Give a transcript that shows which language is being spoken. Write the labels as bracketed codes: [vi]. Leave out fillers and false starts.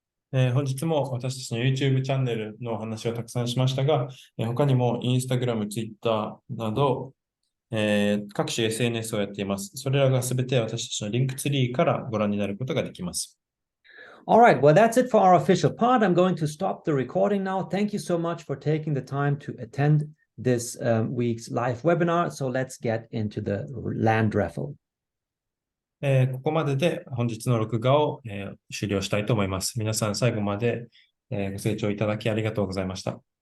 [ja] 本日も私たちの YouTube チャンネルのお話をたくさんしましたが、他にも Instagram、Twitter など、各種 SNS をやっています。それらがすべて私たちのリンクツリーからご覧になることができます。 [en] All right, well, that's it for our official part. I'm going to stop the recording now. Thank you so much for taking the time to attend this week's live webinar. So let's get into the land raffle. [ja] ここまでで本日の録画を、終了したいと思います。皆さん最後まで、ご清聴いただきありがとうございました。